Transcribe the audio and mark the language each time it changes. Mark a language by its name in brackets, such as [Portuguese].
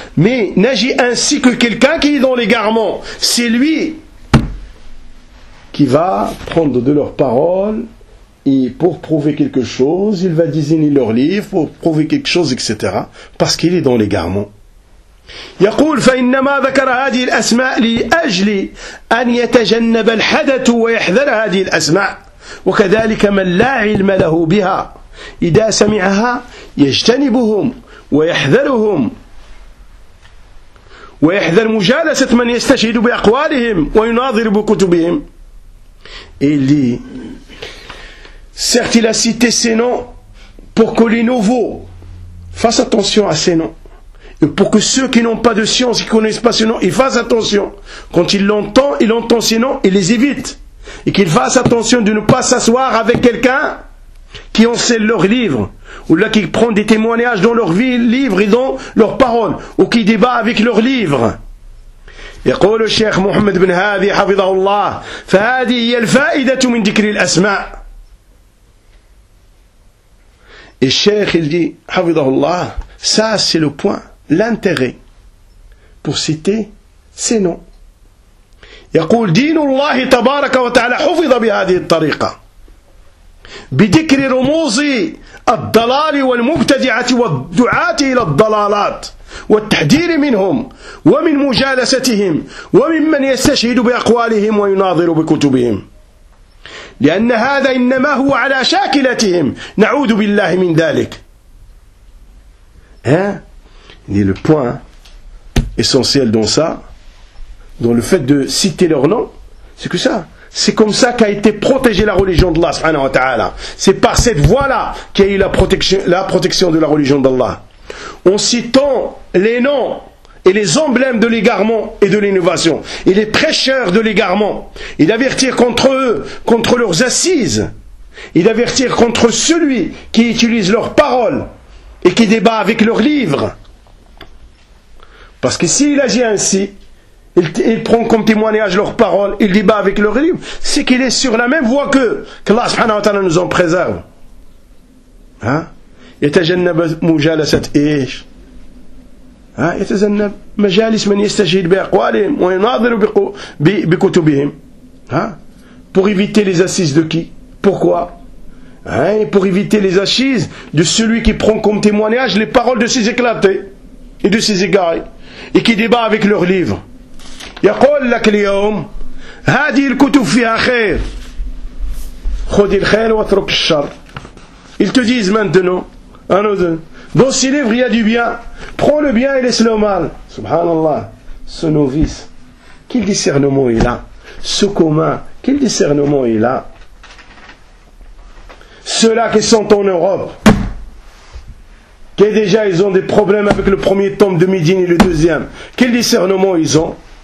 [French] Mais n'agis ainsi que quelqu'un qui est dans l'égarement. C'est lui qui va prendre de leurs paroles et pour prouver quelque chose, il va désigner leur livre pour prouver quelque chose, etc. Parce qu'il est dans l'égarement. [Arabic] يقول فإنما ذكر هذه الأسماء لأجل أن يتجنب الحدث ويحذر هذه الأسماء وكذلك من لا علم له بها إذا سمعها يجتنبهم ويحذرهم ويحذر مجالسة من يستشهد بأقوالهم ويناظر بكتبهم. [French] Et il dit, certes il a cité ces noms pour que les nouveaux fassent attention à ces noms. Et pour que ceux qui n'ont pas de science, qui ne connaissent pas ces noms, ils fassent attention. Quand ils l'entendent, ils entendent ces noms, ils les évitent. Et qu'ils fassent attention de ne pas s'asseoir avec quelqu'un qui enseigne leur livre, ou là qui prend des témoignages dans leur vie, livre et dans leurs paroles, ou qui débat avec leur livre. [Arabic] يقول الشيخ محمد بن هادي حفظه الله فهذه هي الفائدة من ذكر الأسماء. الشيخ اللي حفظه الله [French] ça c'est le point, l'intérêt pour citer ces noms. [Arabic] يقول دين الله تبارك وتعالى حفظ بهذه الطريقة بذكر رموز الضلال والمبتدعة والدعاة إلى الضلالات والتحذير منهم ومن مجالستهم وممن يستشهد بأقوالهم ويناظر بكتبهم لأن هذا إنما هو على شاكلتهم نعوذ بالله من ذلك. هذا هو [French] point essentiel dans ça, dans le fait de citer leur nom, c'est que ça. C'est comme ça qu'a été protégée la religion d'Allah, subhanahu wa ta'ala. C'est par cette voie-là qu'il y a eu la protection de la religion d'Allah. En citant les noms et les emblèmes de l'égarement et de l'innovation, et les prêcheurs de l'égarement, et d'avertir contre eux, contre leurs assises, et d'avertir contre celui qui utilise leurs paroles et qui débat avec leurs livres. Parce que s'il agit ainsi, il prend comme témoignage leurs paroles, il débat avec leurs livres, c'est qu'il est sur la même voie qu'eux, qu'Allah subhanahu wa ta'ala nous en préserve. Hein? [Arabic] يتجنب مجالسة إيش؟ ها؟ يتجنب مجالس من يستشهد بأقوالهم ويناظر بكتبهم. [French] ها؟ Pour éviter les assises de qui? Pourquoi? Hein? Pour éviter les assises de celui qui prend comme témoignage les paroles de ses éclatés et de ses égarés et qui débat avec leurs livres. [Arabic] يقول لك اليوم هذه الكتب فيها خير خذ الخير واترك الشر. [French] Ils te disent maintenant, un ou deux, dans ces livres il y a du bien, prends le bien et laisse le mal. Subhanallah, ce novice, quel discernement il a? Ce commun, quel discernement il a? Ceux-là qui sont en Europe, qui déjà ils ont des problèmes avec le premier tome de Médine et le deuxième, quel discernement ils ont?